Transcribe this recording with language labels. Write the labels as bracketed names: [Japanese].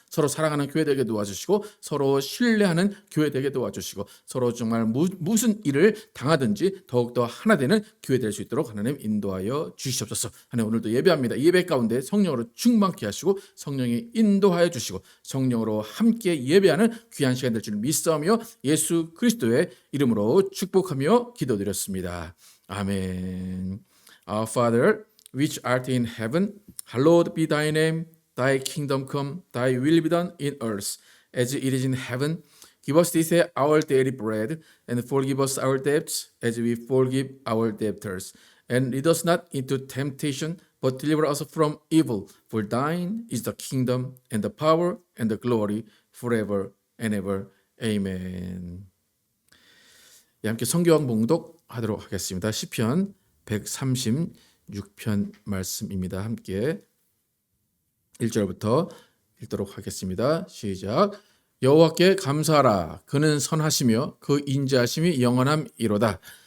[Korean] 서로 사랑하는 교회 되게 도와주시고 서로 신뢰하는 교회 되게 도와주시고 서로 정말 무슨 일을 당하든지 더욱더 하나 되는 교회 될 수 있도록 하나님 인도하여 주시옵소서. 하나님 오늘도 예배합니다. 예배 가운데 성령으로 충만케 하시고 성령이 인도하여 주시고 성령으로 함께 예배하는 귀한 시간 될 줄 믿사오며 예수 그리스도의 이름으로 축복하며 기도드렸습니다. 아멘. [English] Our Father, which art in heaven, hallowed be thy name. Thy kingdom come, thy will be done in earth as it is in heaven. Give us this day our daily bread, and forgive us our debts as we forgive our debtors. And lead us not into temptation, but deliver us from evil. For thine is the kingdom, and the power, and the glory, forever and ever. Amen. [Korean] 함께 성경 봉독하도록 하겠습니다. 시편 136편 말씀입니다. 함께 1절부터 읽도록 하겠습니다. 시작. 여호와께 감사하라. 그는 선하시며 그 인자하심이 영원함이로다.